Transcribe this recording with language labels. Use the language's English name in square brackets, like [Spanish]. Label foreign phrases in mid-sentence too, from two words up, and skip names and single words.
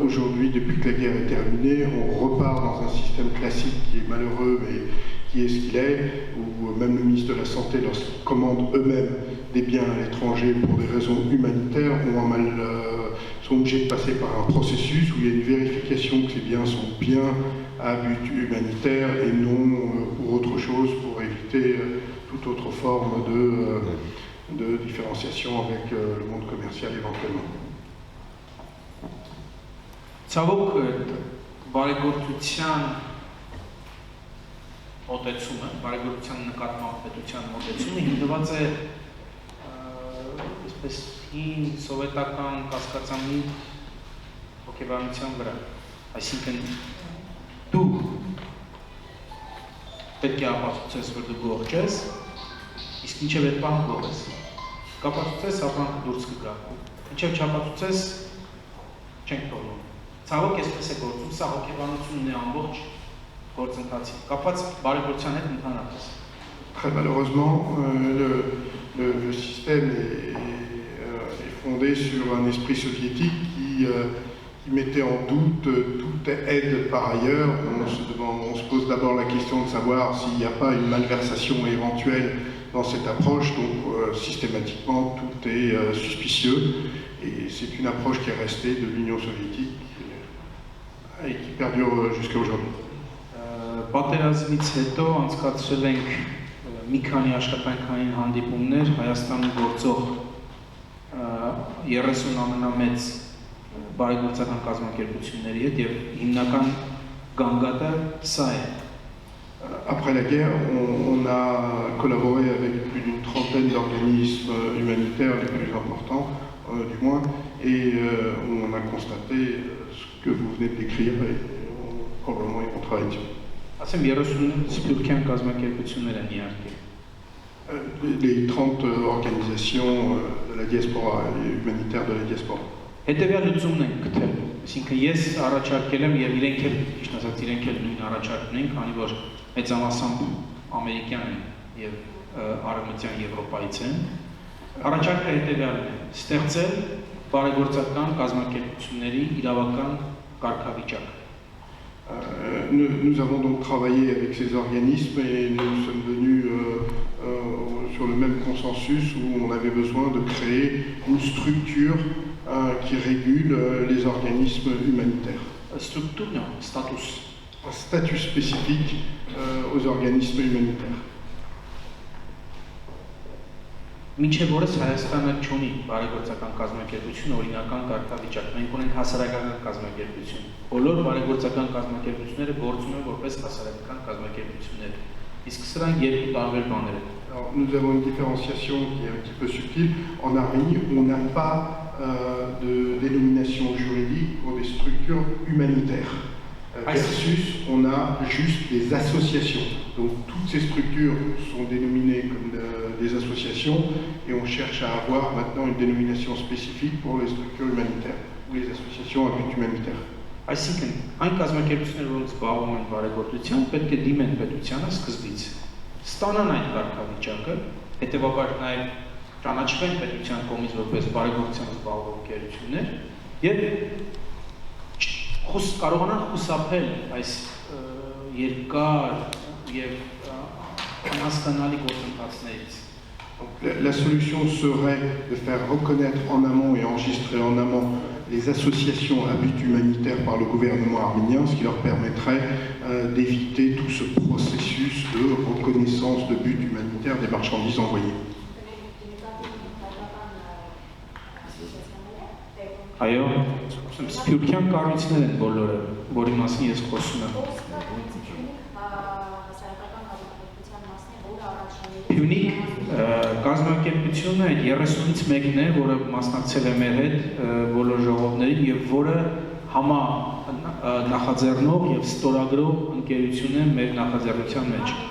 [French] Aujourd'hui, depuis que la guerre est terminée, on repart dans un système classique qui est malheureux, mais qui est ce qu'il est, où même le ministre de la Santé, lorsqu'ils commandent eux-mêmes des biens à l'étranger pour des raisons humanitaires, sont obligés de passer par un processus où il y a une vérification que ces biens sont bien à but humanitaire et non pour autre chose, pour éviter toute autre forme de différenciation avec le monde commercial éventuellement. [Armenian] Ցավոք բարեգործության մոտեցումը, բարեգործության նկատմամբ պետության մոտեցումը հիմնված է այսպես հին սովետական կասկածամի հոգեբանության վրա, այսինքն դու պետք է ապացուցես, որ դու գողջ ես, իսկ ինչև այդ բան գող ես, կապացուցես ապրանքը դուրս կգա, ինչև չապացուցես չենք թողնում, ցավոք այսպես է գործում, սա հոգեբանությունն է ամբողջ գործընթացի, կապված բարեգործության հետ ընդհանրապես։ [French] Très malheureusement, le système est fondé sur un esprit soviétique qui mettait en doute toute aide par ailleurs. On se pose d'abord la question de savoir s'il n'y a pas une malversation éventuelle dans cette approche, donc systématiquement tout est suspicieux et c'est une approche qui est restée de l'Union soviétique et qui perdure jusqu'à aujourd'hui. [Armenian] պատերազմից հետո անցկացրել ենք մի քանի աշխատանքային հանդիպումներ Հայաստանում գործող 30 ամենամեծ բարեգործական կազմակերպությունների հետ եւ հիմնական գանգատը սա է։ [French] Après la guerre, on a collaboré avec plus d'une trentaine d'organismes humanitaires les plus importants, du moins, et on a constaté ce que vous venez de décrire et probablement ils vont travailler dessus. [Armenian] Ասեմ 30 սփյուռքյան կազմակերպություններ են իհարկե։ [French] Les 30 organisations de la diaspora et humanitaires de la diaspora. [Armenian] Հետևյալ լուծումն են գտել, այսինքն ես առաջարկել եմ եւ իրենք էլ, ճիշտ ասած, իրենք էլ նույն առաջարկն են, քանի որ մեծամասամբ ամերիկյան են եւ արևմտյան Եվրոպայից են։ Առաջարկը հետևյալն է՝ ստեղծել բարեգործական կազմակերպությունների իրավական կարգավիճակ։ [French] Nous avons donc travaillé avec ces organismes et nous sommes venus sur le même consensus où on avait besoin de créer une structure qui régule les organismes humanitaires. Structure, non, status. Un statut spécifique aux organismes humanitaires. [Armenian] Մինչև օրս Հայաստանը չունի բարեգործական կազմակերպություն, օրինական կարգավիճակ։ Մենք ունենք հասարակական կազմակերպություն։ Բոլոր բարեգործական կազմակերպությունները գործում են որպես հասարակական կազմակերպություններ։ Իսկ սրանք երկու տարբեր բաներ են։ [French] Nous avons une différenciation qui est un petit peu subtile. En Arménie, on n'a pas de dénomination juridique pour des structures humanitaires. Versus, on a juste des associations. Donc toutes ces structures sont dénominées comme des associations et on cherche à avoir maintenant une dénomination spécifique pour les structures humanitaires ou les associations à but humanitaire. [Armenian] Այսինքն, այն կազմակերպությունները, որոնք զբաղվում են բարեգործությամբ, պետք է դիմեն պետությանը սկզբից։ Ստանան այդ կարգավիճակը, հետևաբար նաև ճանաչվեն պետության կողմից որպես բարեգործությամբ զբաղվող ընկերություններ եւ կարողանան խուսափել այս երկար եւ անհասկանալի գործընթացներից։ [French] La solution serait de faire reconnaître en amont et enregistrer en amont les associations à but humanitaire par le gouvernement arménien, ce qui leur permettrait d'éviter tout ce processus de reconnaissance de but humanitaire des marchandises envoyées. [Armenian] Այո, սփյուռքյան կառույցներ են բոլորը, որի մասին ես խոսում եմ։ Փյունիկ կազմակերպությունը 30-ից մեկն է, որը մասնակցել է մեր հետ բոլոր ժողովներին եւ որը համա նախաձեռնող եւ ստորագրող ընկերություն է մեր նախաձեռնության մեջ։